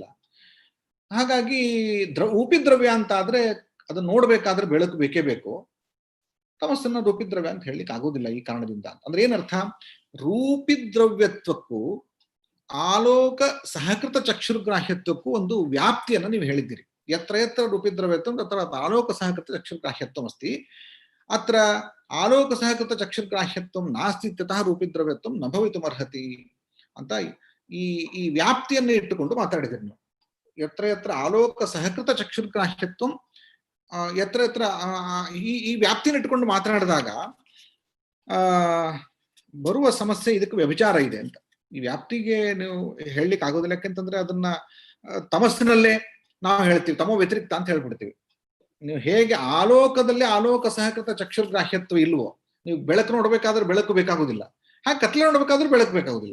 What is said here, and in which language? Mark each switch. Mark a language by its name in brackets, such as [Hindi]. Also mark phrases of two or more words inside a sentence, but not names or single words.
[Kannada] ಹಾಗಾಗಿ ರೂಪಿದ್ರವ್ಯ ಅಂತ ಆದ್ರೆ ಅದನ್ನ ನೋಡ್ಬೇಕಾದ್ರೆ ಬೆಳಕು ಬೇಕೇ ಬೇಕು. ತಮಸ್ಸನ್ನ ರೂಪಿದ್ರವ್ಯ ಅಂತ ಹೇಳಲಿಕ್ಕೆ ಆಗೋದಿಲ್ಲ ಈ ಕಾರಣದಿಂದ. ಅಂದ್ರೆ ಏನರ್ಥ? ರೂಪಿದ್ರವ್ಯತ್ವಕ್ಕೂ ಆಲೋಕ ಸಹಕೃತ ಚಕ್ಷುರ್ಗ್ರಾಹ್ಯತ್ವಕ್ಕೂ ಒಂದು ವ್ಯಾಪ್ತಿಯನ್ನ ನೀವು ಹೇಳಿದ್ದೀರಿ. [Sanskrit] ಯತ್ರ ಯತ್ರ ರೂಪಿದ್ರವ್ಯತ್ವಂ ತತ್ರ ಆಲೋಕ ಸಹಕೃತ ಚಕ್ಷುರ್ಗ್ರಾಹ್ಯತ್ವಂ ಅಸ್ತಿ, ಅತ್ರ ಆಲೋಕ ಸಹಕೃತ ಚಕ್ಷುರ್ಗ್ರಾಹ್ಯತ್ವಂ ನಾಸ್ತಿ ಇತ್ಯತಃ ರೂಪಿದ್ರವ್ಯತ್ವಂ ನ ಭವಿತುಮರ್ಹತಿ [Kannada] ಅಂತ ಈ ವ್ಯಾಪ್ತಿಯನ್ನ ಇಟ್ಟುಕೊಂಡು ಮಾತಾಡಿದಿರಿ ನೀವು. [Sanskrit] ಯತ್ರ ಯತ್ರ ಆಲೋಕ ಸಹಕೃತ ಚಕ್ಷುರ್ಗ್ರಾಹ್ಯತ್ವಂ, ಯತ್ರ ಯತ್ರ [Kannada] ಈ ವ್ಯಾಪ್ತಿಯನ್ನು ಇಟ್ಟುಕೊಂಡು ಮಾತನಾಡಿದಾಗ ಬರುವ ಸಮಸ್ಯೆ ಇದಕ್ಕೆ ವ್ಯಭಿಚಾರ ಇದೆ ಅಂತ. ಈ ವ್ಯಾಪ್ತಿಗೆ ನೀವು ಹೇಳಲಿಕ್ಕೆ ಆಗೋದಿಲ್ಲ, ಯಾಕೆಂತಂದ್ರೆ ಅದನ್ನ ತಮಸ್ಸಿನಲ್ಲೇ ನಾವು ಹೇಳ್ತೀವಿ, [Sanskrit] ತಮೋ ವ್ಯತಿರಿಕ್ತ [Kannada] ಅಂತ ಹೇಳ್ಬಿಡ್ತೀವಿ. ನೀವು ಹೇಗೆ ಆಲೋಕದಲ್ಲಿ ಆಲೋಕ ಸಹಕೃತ ಚಕ್ಷುರ್ಗ್ರಾಹ್ಯತ್ವ ಇಲ್ವೋ, ನೀವು ಬೆಳಕು ನೋಡ್ಬೇಕಾದ್ರೆ ಬೆಳಕು ಬೇಕಾಗುದಿಲ್ಲ, ಹಾಗೆ ಕತ್ಲೆ ನೋಡ್ಬೇಕಾದ್ರೂ ಬೆಳಕು ಬೇಕಾಗುದಿಲ್ಲ.